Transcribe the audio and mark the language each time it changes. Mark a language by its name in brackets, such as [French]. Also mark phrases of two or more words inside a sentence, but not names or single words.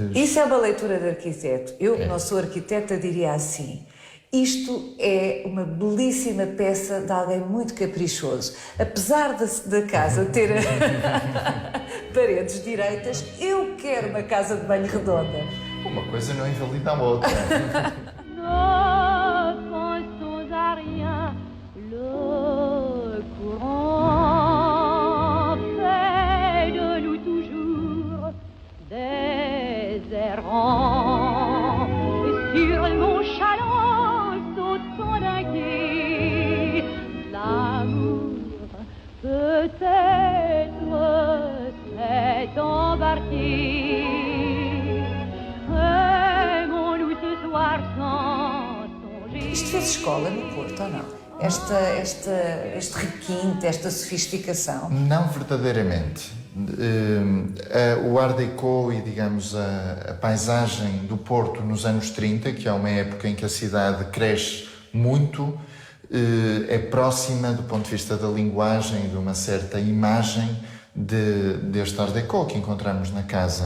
[Portuguese] Isso é uma leitura de arquiteto. Eu, que não sou arquiteta, diria assim: isto é uma belíssima peça de alguém muito caprichoso. Apesar da casa ter paredes direitas, eu quero uma casa de banho redonda. Uma coisa não invalida a outra. [French] Le courant fait de nous toujours des errants. Sur mon chaland sautant d'un quai, l'amour peut-être s'est embarqué. Aimons-nous ce soir sans songer. [Portuguese] Isto fez escola no Porto, ou não? Este requinte, esta sofisticação? Não verdadeiramente. O Art Deco e, digamos, a paisagem do Porto nos anos 30, que é uma época em que a cidade cresce muito, é próxima do ponto de vista da linguagem e de uma certa imagem deste Art Deco que encontramos na casa.